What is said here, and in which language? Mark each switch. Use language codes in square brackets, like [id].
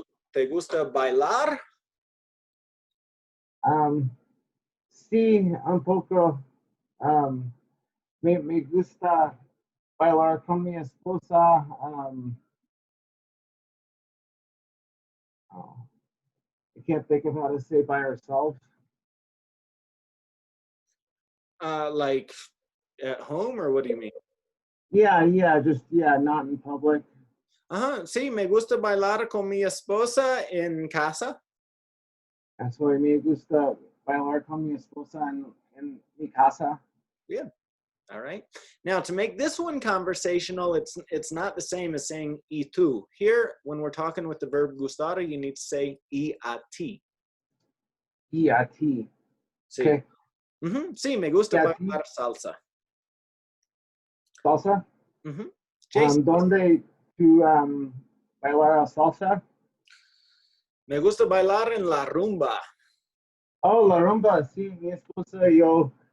[es] ¿Te gusta bailar? Sí, un poco. Me gusta bailar con mi esposa. [en] I can't think of how to say by herself. Like at home, or what do you mean? Yeah, not in public. [es] Sí, me gusta bailar con mi esposa en casa. [en] That's why [es] me gusta bailar con mi esposa en mi casa. [en] Yeah. All right. Now, to make this one conversational, it's not the same as saying [es] y tú. [en] Here, when we're talking with the verb gustar, you need to say [es] y a ti. Y a ti. Sí. [en] Okay. [es] Sí, me gusta bailar salsa. ¿Salsa? Jason, ¿Dónde tú bailar salsa? Me gusta bailar en la rumba. Oh, la rumba, sí, mi esposa y yo.